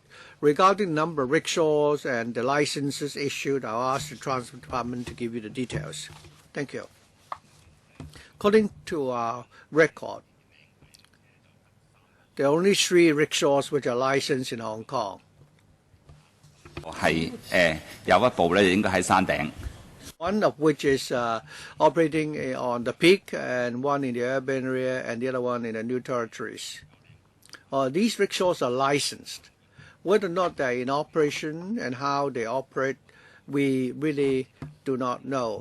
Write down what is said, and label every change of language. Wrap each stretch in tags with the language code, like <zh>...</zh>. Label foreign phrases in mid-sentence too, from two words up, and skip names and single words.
<en>Regarding the number of rickshaws and the licenses issued, I'll ask the Transport Department to give you the details. Thank you. According to our record, there are only 3 rickshaws which are licensed in Hong Kong.</en> <yue>係有一部咧，應該喺山頂。</yue> <en>One of which is operating on the peak, and one in the urban area, and the other one in the New Territories. These rickshaws are licensed. Whether or not they're in operation and how they operate, we really do not know.</en>